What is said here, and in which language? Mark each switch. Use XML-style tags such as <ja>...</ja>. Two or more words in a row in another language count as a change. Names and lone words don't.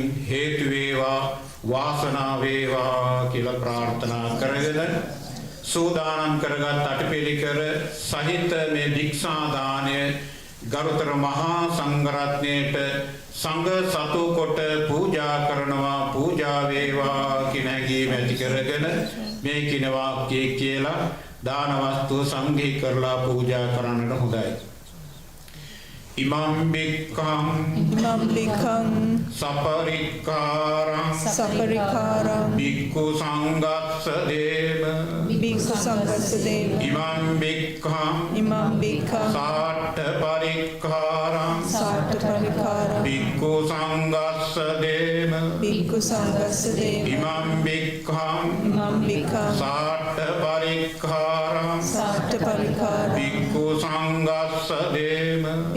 <si>හේතු වේවා වාසනාව වේවා කියලා ප්‍රාර්ථනා කරගෙන සූදානම් කරගත් අටපිරිකර සහිත මේ භික්ෂා දානය ගරුතර මහා සංඝරත්නයට සංඝ සතු කොට පූජා කරනවා පූජා වේවා කියන හැඟීම ඇති කරගෙන මේ කින වාක්‍යය කියලා දාන වස්තුව සංඝී කරලා පූජා කරන්නට හොඳයි.</si> <pi>Imam Bhikkam Saparikaram Bhikkhu Sanghassa Deva Imam Bhikkam Satta Parikaram Bhikkhu Sanghassa Deva Imam Bhikkam Satta Parikaram Bhikkhu Sanghassa Deva</pi>